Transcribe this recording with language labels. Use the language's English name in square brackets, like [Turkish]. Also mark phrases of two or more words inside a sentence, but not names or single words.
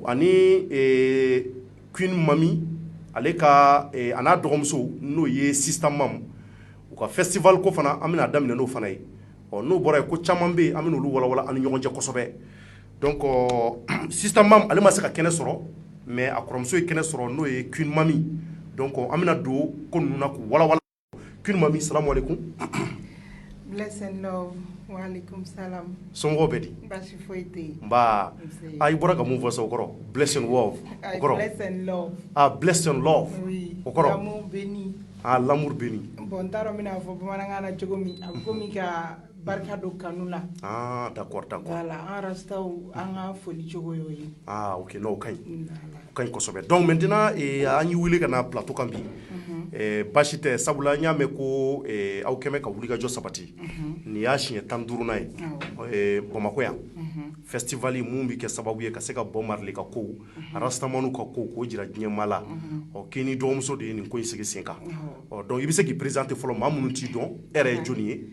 [Bambara] Queen Mami ale ka a n'a dɔgɔmuso n'o ye système mam u ka festival ko fana an bɛna daminɛ n'o fana ye n'o bɔra yen ko caman bɛ yen an bɛna olu walawala an ni ɲɔgɔn cɛ kosɛbɛ donc système mam ale ma se ka kɛnɛ sɔrɔ mais a kɔrɔmuso ye kɛnɛ sɔrɔ n'o ye Queen Mami donc an bɛna don ko ninnu na k'u walawala Queen Mami [Arabic] سلام عليكم. [English] Bless and love. [Arabic] وعليكم السلام. [Bambara] Somɔgɔw bɛ di? Basi foyi tɛ yen. Nba i bɔra ka mun fɔ sa o kɔrɔ [English] bless and love [Bambara] o kɔrɔ [English] bless and love. Bless and love [Bambara] o kɔrɔ [French] l'amour béni. L'amour béni. [Bambara] Bon n t'a dɔn n bɛna fɔ bamanankan na cogo min a bɛ komi ka barika don kanu la. [French] D'accord. [Bambara] Voilà an rastaw an ka foli cogo y'o ye. Ok n'o ka ɲi o ka ɲi kosɛbɛ [French] donc maintenant [Bambara] an y'i wele ka na plateau kan bi basi tɛ sabula n y'a mɛn ko aw kɛmɛ ka wulikajɔ sabati nin y'a siɲɛ 15nan ye Bamakɔ yan festival mun bɛ kɛ sababu ye ka se ka Bob Marley ka kow Rastamanu ka kow k'o jira diɲɛmaa la k'i ni dɔgɔmuso de ye nin ko in sigi sen kan donc i bɛ se k'i présenter fɔlɔ maa minnu t'i dɔn e yɛrɛ ye jɔnni ye.